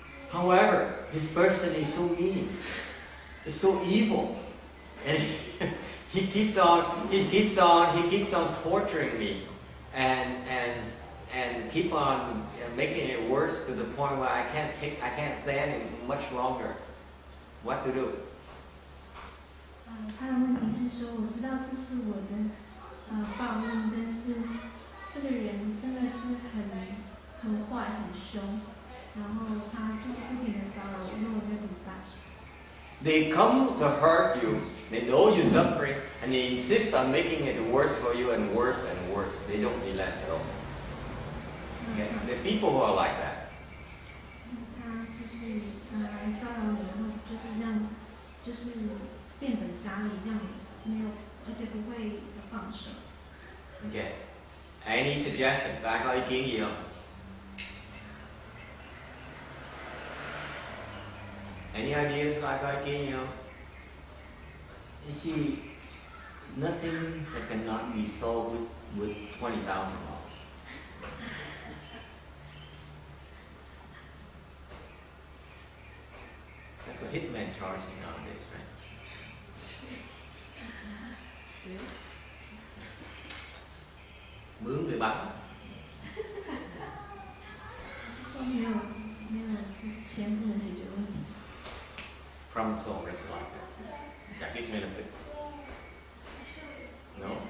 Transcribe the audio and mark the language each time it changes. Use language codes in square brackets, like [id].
[en] However, this person is so mean, is so evil, and he keeps on torturing me, and keep on making it worse to the point where I can't stand it much longer. What to do? [zh] 他的问题是说，我知道这是我的报应，但是这个人真的是很坏很凶，然后他就是不停的骚扰我，那我该怎么办？ [en] They come to hurt you. They know you're suffering, and they insist on making it worse for you and worse and worse. They don't relent at all. Okay? There are people who are like that. [zh] 他就是来骚扰你，然后就是让就是变本加厉，让你没有，而且不会放手。 [en] Okay. Any suggestion? [vi] Bạn có ý kiến gì không? [en] Any ideas? [vi] Bạn có ý kiến gì không? [en] You see, nothing that cannot be solved with $20,000. That's what hitman charges nowadays, right? [vi] Mướn người bắn. [zh] 是说没有就是钱不能解决问题。 [en] Problem solver is like that. [vi] Giải quyết ngay lập tức. [en] No?